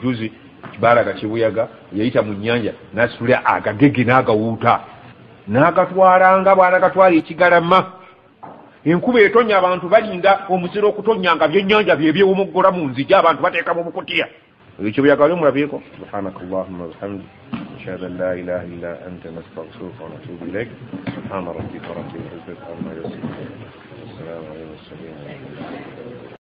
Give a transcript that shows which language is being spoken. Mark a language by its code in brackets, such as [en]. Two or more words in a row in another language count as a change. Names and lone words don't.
[lg] juzi kibaalaga kibuyaga yayita mu nnyanja n'asitula agagege n'agawuuta n'agatwalanga bw'anagatwala ekigalama enkuba etonya abantu balinda omuziro okutonya nga byennyanja byebyewomogola mu nzigi abantu bateeka mu bukutiya ekyo buyaga wali omulabyeko [ar] سبحانك اللهم وبحمدك أشهد أن لا إله إلا أنت أستغفرك وأتوب إليك سبحان ربك رب العزة عما يصفون. السلام عليكم.